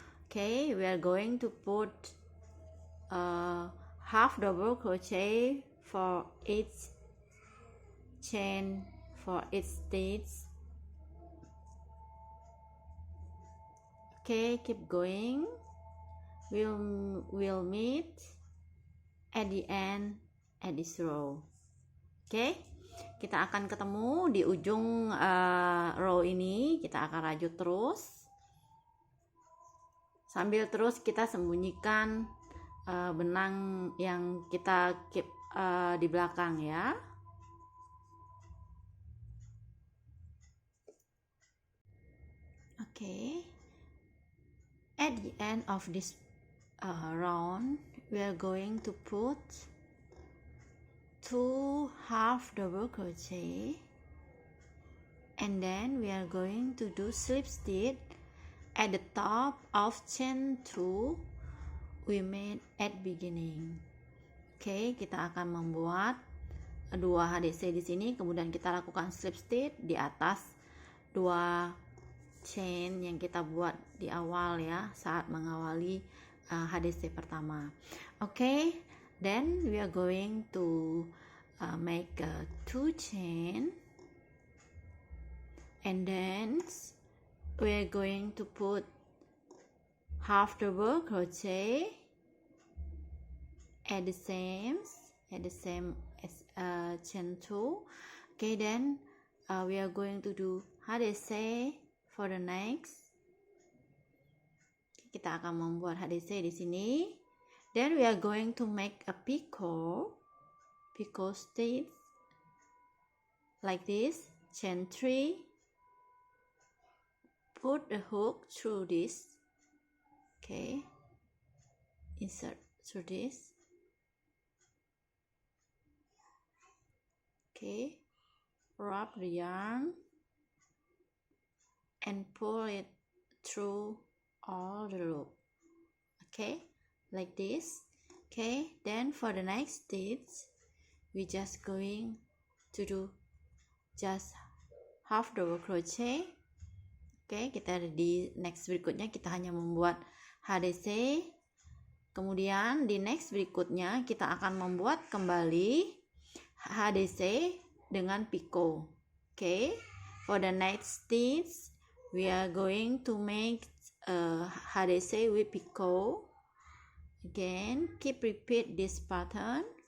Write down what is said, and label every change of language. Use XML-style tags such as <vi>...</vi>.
<en>Okay, we are going to put half double crochet for each chain, for each stitch. Okay, keep going. We'll meet at the end at this row.</en> <id>Oke, kita akan ketemu di ujung row ini. Kita akan rajut terus sambil terus kita sembunyikan benang yang kita keep di belakang ya. Oke,</id> <en>at the end of this round, we are going to put 2 half double crochet, and then we are going to do slip stitch at the top of chain 2 we made at beginning.</en> <id>Oke, kita akan membuat 2 HDC di sini, kemudian kita lakukan slip stitch di atas 2 chain yang kita buat di awal ya, saat mengawali HDC pertama.</id> <en>Oke, then we are going to make 2 chain, and then we are going to put half double crochet at the same as chain 2. Okay, then we are going to do HDC for the next.</en> <id>Kita akan membuat HDC di sini.</id> <en>Then we are going to make a picot stitch like this, chain 3, put the hook through this, okay, insert through this, okay, wrap the yarn and pull it through all the loop, okay, like this. Okay, then for the next stitch we just going to do just half double crochet.</en> <id>Oke, kita di next berikutnya kita hanya membuat HDC. Kemudian di next berikutnya kita akan membuat kembali HDC dengan picot.</id> <en>Oke, for the next stitch we are going to make HDC with picot. Again, keep repeat this pattern.</en>